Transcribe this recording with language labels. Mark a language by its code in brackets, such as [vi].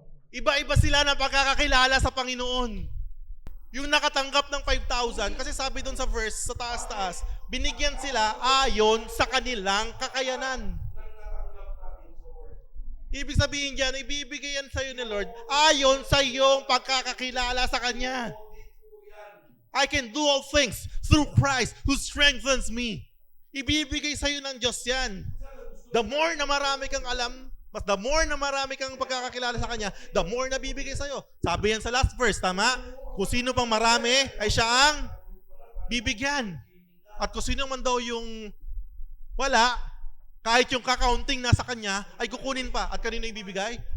[tl] Iba-iba sila ng pagkakakilala sa Panginoon. Yung nakatanggap ng 5,000, kasi sabi doon sa verse, sa taas-taas, binigyan sila ayon sa kanilang kakayanan. Ibig sabihin dyan, ibibigay yan sa'yo ni Lord ayon sa iyong pagkakakilala sa Kanya. [en] I can do all things through Christ who strengthens me. [tl] Ibibigay sa'yo ng Diyos yan. The more na marami kang alam, the more na marami kang pagkakakilala sa Kanya, the more na bibigay sa'yo. Sabi yan sa last verse, tama? Kung sino pang marami, ay siya ang bibigyan. At kung sino man daw yung wala, kahit yung kakaunting nasa kanya, ay kukunin pa. At kanino ibibigay?